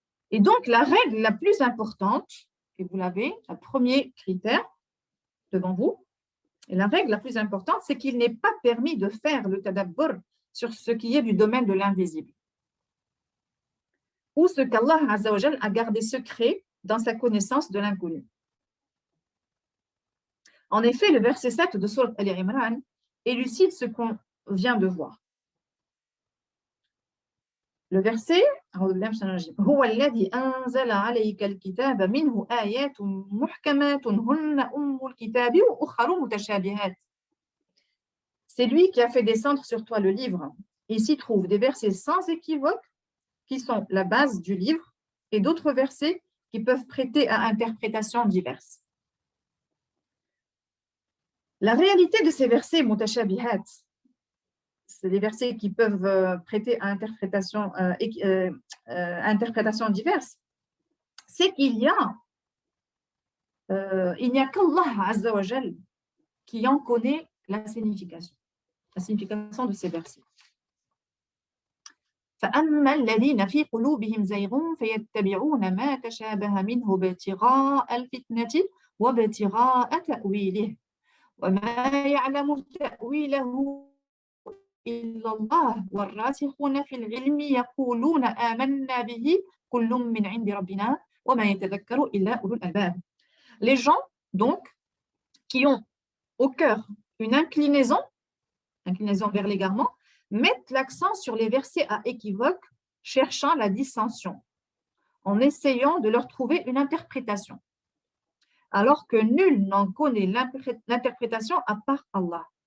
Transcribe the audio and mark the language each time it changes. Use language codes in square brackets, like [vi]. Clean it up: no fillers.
[fr] Et donc, la règle la plus importante, et vous l'avez, le premier critère devant vous, et la règle la plus importante, c'est qu'il n'est pas permis de faire le tadabbur sur ce qui est du domaine de l'invisible, ou ce qu'Allah Azza wa Jal a gardé secret dans sa connaissance de l'inconnu. En effet, le verset 7 de Sourate Ali Imran élucide ce qu'on vient de voir. Le verset, [ar] هو الذي أنزل عليك الكتاب منه آيات محكمات هن أم الكتاب وأخر متشابهات. [fr] C'est lui qui a fait descendre sur toi le livre. Et s'y trouvent des versets sans équivoque qui sont la base du livre et d'autres versets qui peuvent prêter à interprétations diverses. La réalité de ces versets mutashabihat, c'est des versets qui peuvent prêter à interprétations diverses, c'est qu'il n'y a qu'Allah Azza wa Jal qui en connaît la signification de ces versets. [ar] فأما الذين في قلوبهم زيغ فيتبعون ما تشابه منه ابتغاء الفتنة وابتغاء تأويله وما يعلم تأويله إلا الله والراسخون في العلم يقولون آمنا به كل من عند ربنا وما يتذكر إلا أولو الألباب. [fr] Les gens donc qui ont au cœur une inclinaison vers l'égarement, mettent l'accent sur les versets à équivoque, cherchant la dissension, en essayant de leur trouver une interprétation, alors que nul n'en connaît l'interprétation à part Allah.